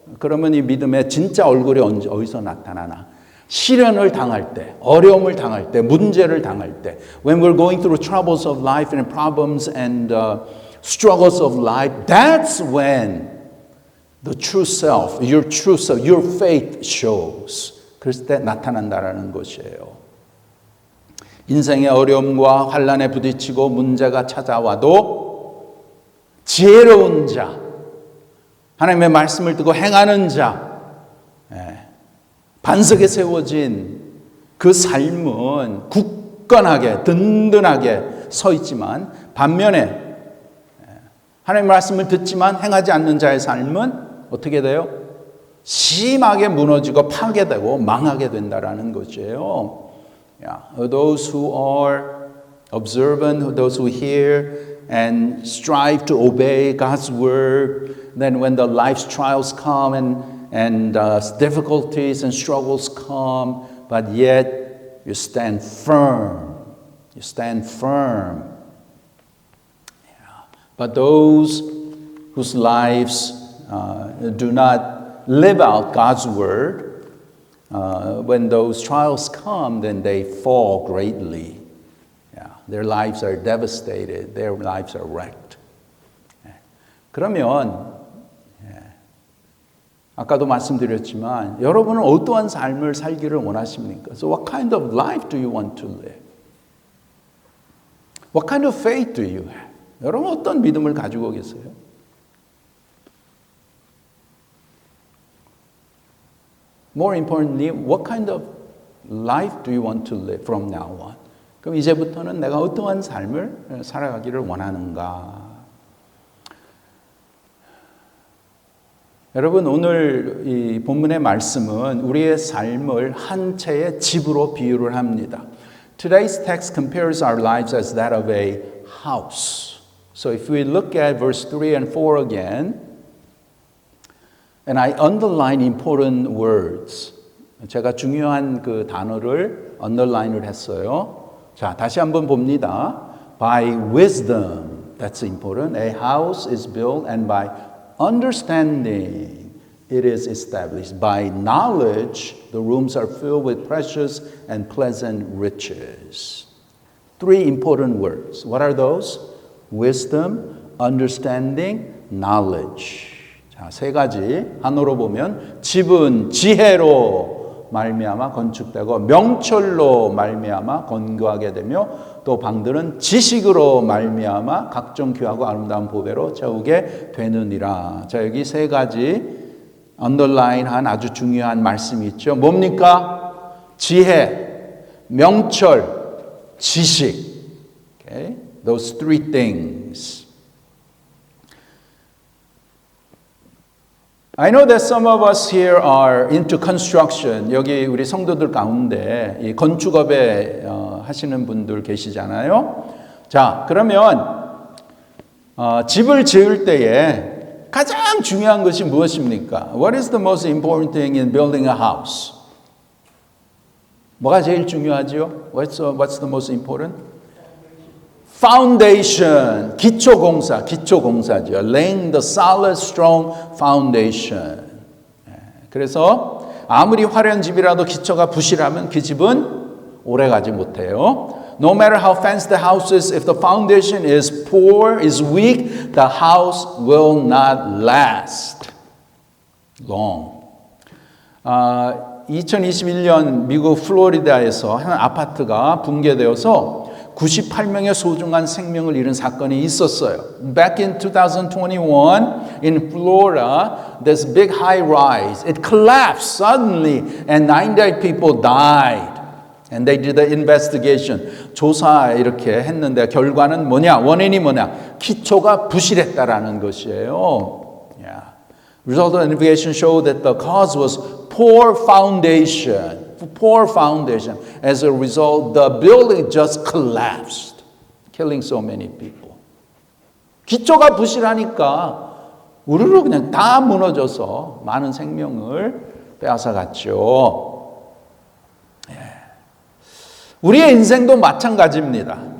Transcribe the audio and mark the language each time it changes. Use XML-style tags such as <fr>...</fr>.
<ko>그러면 이 믿음의 진짜 얼굴이 어디서 나타나나? 시련을 당할 때, 어려움을 당할 때,</ko> <en>문제를 당할 때, when we're going through troubles of life and problems and struggles of life, that's when the true self, your faith shows.</en> <ko>그랬을 때 나타난다라는 것이에요. 인생의 어려움과 환난에 부딪히고 문제가 찾아와도 지혜로운 자, 하나님의 말씀을 듣고 행하는 자, 반석에 세워진 그 삶은 굳건하게 든든하게 서 있지만 반면에 하나님의 말씀을 듣지만 행하지 않는 자의 삶은 어떻게 돼요? 심하게 무너지고 파괴되고 망하게 된다라는 것이에요.</ko> <en>Those who are observant, those who hear and strive to obey God's word, then when the life's trials come and difficulties and struggles come, but yet you stand firm. You stand firm. But those whose lives do not live out God's word, when those trials come, then they fall greatly. Their lives are devastated. Their lives are wrecked.</en> <ko>그러면 아까도 말씀드렸지만 여러분은 어떠한 삶을 살기를 원하십니까?</ko> <en>So what kind of life do you want to live? What kind of faith do you have?</en> <ko>여러분 어떤 믿음을 가지고 계세요?</ko> <en>More importantly, what kind of life do you want to live from now on?</en> <ko>그럼 이제부터는 내가 어떠한 삶을 살아가기를 원하는가? 여러분 오늘 이 본문의 말씀은 우리의 삶을 한 채의 집으로 비유를 합니다.</ko> <en>Today's text compares our lives as that of a house. So if we look at verse 3 and 4 again, and I underline important words.</en> <ko>제가 중요한 그 단어를 underline을 했어요. 자, 다시 한번 봅니다.</ko> <en>By wisdom, that's important. A house is built and by understanding it is established. By knowledge, the rooms are filled with precious and pleasant riches. Three important words. What are those? Wisdom, understanding, knowledge.</en> <ko>자, 세 가지 한어로 보면 집은 지혜로 말미암아 건축되고 명철로 말미암아 건거하게 되며 또 방들은 지식으로 말미암아 각종 귀하고 아름다운 보배로 채우게 되느니라. 자, 여기 세 가지 언더라인한 아주 중요한 말씀이 있죠. 뭡니까? 지혜, 명철, 지식.</ko> <en>Okay? Those three things. I know that some of us here are into construction.</en> <ko>여기 우리 성도들 가운데 이 건축업에 하시는 분들 계시잖아요. 자, 그러면 집을 지을 때에 가장 중요한 것이 무엇입니까?</ko> <en>What is the most important thing in building a house?</en> <ko>뭐가 제일 중요하죠?</ko> <en>What's the most important? Foundation,</en> <ko>기초공사죠.</ko> <en>Laying the solid, strong foundation.</en> <ko>그래서 아무리 화려한 집이라도 기초가 부실하면 그 집은 오래가지 못해요.</ko> <en>No matter how fancy the house is, if the foundation is poor, is weak, the house will not last long.</en> <ko>2021년 미국 플로리다에서 한 아파트가 붕괴되어서 98명의 소중한 생명을 잃은 사건이 있었어요.</ko> <en>Back in 2021 in Florida, this big high rise, it collapsed suddenly and 98 people died. And they did the investigation.</en> <ko>조사 이렇게 했는데 결과는 뭐냐? 원인이 뭐냐? 기초가 부실했다라는 것이에요.</ko> <en>Yeah. Result of the investigation showed that the cause was poor foundation. Poor foundation. As a result, the building just collapsed, killing so many people.</en> <ko>기초가 부실하니까 우르르 그냥 다 무너져서 많은 생명을 빼앗아갔죠. 우리의 인생도 마찬가지입니다.</ko>